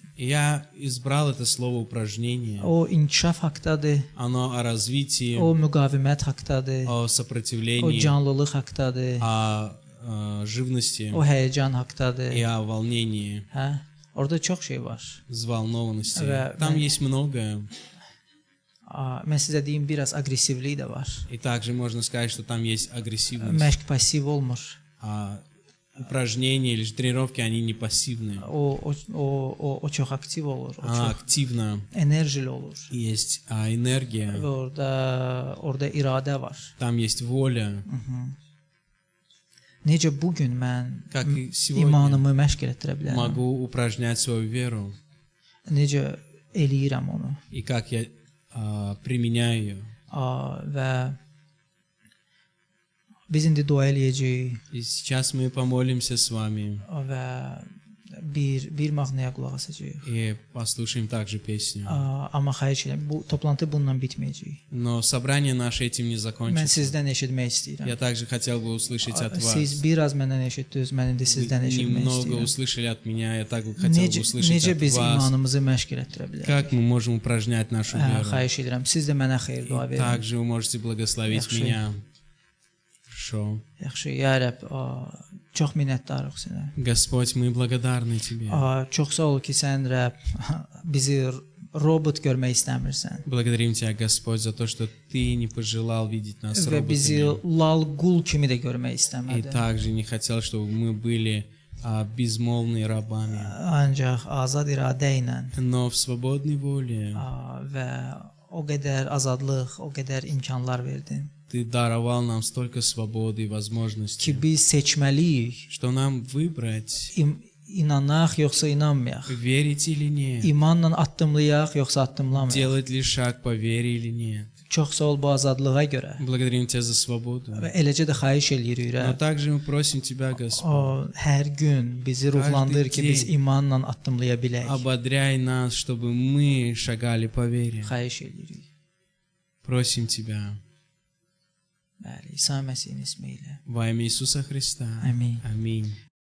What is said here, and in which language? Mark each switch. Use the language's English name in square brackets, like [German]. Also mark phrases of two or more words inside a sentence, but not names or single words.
[Russian] И я избрал это слово упражнение. [Azerbaijani] O inkişaf haqqdadır, [Russian] Оно о развитии, [Azerbaijani] o müqavimət haqqdadır, [Russian] о [Azerbaijani] o [Russian] сопротивлении, [Azerbaijani] canlılıq haqqdadır, [Russian] о живности [Azerbaijani] o həyəcan haqqdadır. [Russian] и о волнении, [Azerbaijani] Hə? Orada çox şey var. [Russian] взволнованности. Ра- Там ра- есть многое. [Azerbaijani] Mən sizə deyim, biraz aqressivlik də var. [Russian] И также можно сказать, что там есть агрессивность. [Azerbaijani] Məşq passiv olmur. [Russian] А упражнения или же тренировки, они не пассивные. [Azerbaijani] O çox aktiv olur, o [Russian] Она [Azerbaijani] çox [Russian] активна. [Azerbaijani] enerjili olur. [Russian] Есть энергия, [Azerbaijani] Və orada iradə var. [Russian] там есть воля. [Azerbaijani] Necə bu gün mən [Russian] Как и сегодня [Azerbaijani] imanımı məşq elətdirə bilərəm? [Russian] могу упражнять свою веру. [Azerbaijani] Necə eləyirəm onu? [Russian] И как я применяю ее. [Azerbaijani] Və biz indi dua eləyəcəyik [Russian] И сейчас мы помолимся с вами [Azerbaijani] və bir mahnıya qulaq asacağıq. [Russian] и послушаем также песню. [Azerbaijani] Amma xahiş edirəm, bu toplantı bununla bitməyəcək. [Russian] Но собрание наше этим не [Azerbaijani] Mən [Russian] закончится. [Azerbaijani] sizdən eşitmək istəyirəm. [Russian] Я также хотел бы услышать от вас. [Azerbaijani] Siz biraz məndən eşitdiniz, mən indi sizdən [Russian] Вы [Azerbaijani] eşitmək [Russian] немного [Azerbaijani] istəyirəm. [Russian] услышали от меня, я также хотел бы услышать [Azerbaijani] Necə [Russian] от [Azerbaijani] biz [Russian] вас. [Azerbaijani] imanımızı məşq elətdirə bilərik? [Russian] Как мы можем упражнять нашу веру? [Azerbaijani] Xahiş edirəm, siz də mənə xeyir dua [Russian] И [Azerbaijani] verin. [Russian] также вы можете благословить [Azerbaijani] Yaxşı. [Russian] меня. Хорошо. [Azerbaijani] Yaxşı, ya Rəbb, çox minnətdarıq sənə. [Russian] Господь, мы благодарны Тебе. [Azerbaijani] Çox sağ ol ki, sən Rəbb bizi robot görmək istəmirsən [Russian] Благодарим Тебя, Господь, за то, что Ты не пожелал видеть нас [Azerbaijani] və bizi [Russian] роботами. [Azerbaijani] lal qul kimi də görmək [Russian] И [Azerbaijani] istəmədin. [Russian] также не хотел, чтобы мы были безмолвными рабами. [Azerbaijani] Ancaq azad iradə ilə [Russian] Но в свободной воле [Azerbaijani] və o qədər azadlıq, o qədər imkanlar verdin [Russian] Ты даровал нам столько свободы и [Azerbaijani] ki [Russian] возможностей, [Azerbaijani] biz seçməliyik, [Russian] что нам выбрать [Azerbaijani] inanaq yoxsa inanmayaq? [Russian] Верить или нет? [Azerbaijani] İmanla addımlayaq yoxsa addımlamayaq? [Russian] Делать ли шаг по вере или нет? [Azerbaijani] Çox sağ ol bu azadlığa görə. [Russian] Благодарим Тебя за свободу. [Azerbaijani] Və eləcə də xahiş eləyirik. [Russian] Но также мы просим Тебя, Господь, [Azerbaijani] O hər gün bizi ruhlandır ki, biz imanla addımlaya bilək. [Russian] ободряй нас, чтобы мы шагали по вере. [Azerbaijani] Xahiş eləyirik. [Russian] Просим Тебя [Azerbaijani] Bəli, İsa Məsihin ismi ilə. [Russian] во имя Иисуса Христа. Аминь. Аминь.